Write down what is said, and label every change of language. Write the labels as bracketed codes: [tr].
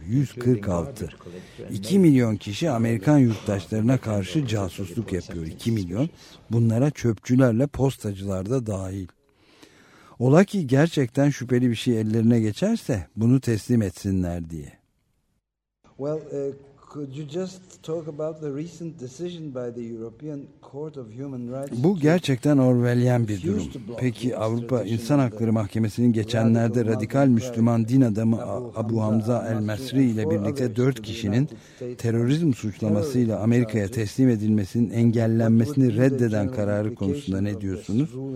[tr] 146. 2 milyon kişi Amerikan yurttaşlarına karşı casusluk yapıyor. 2 milyon. Bunlara çöpçülerle postacılar da dahil. Ola ki gerçekten şüpheli bir şey ellerine geçerse bunu teslim etsinler diye. [en] Well, could you just talk about the recent decision by the European Court of Human Rights? [tr] Bu gerçekten Orwellian bir durum. Peki Avrupa İnsan Hakları Mahkemesi'nin geçenlerde radikal Müslüman din adamı Abu Hamza el-Masri ile birlikte 4 kişinin terörizm suçlamasıyla Amerika'ya teslim edilmesinin engellenmesini reddeden kararı konusunda ne diyorsunuz?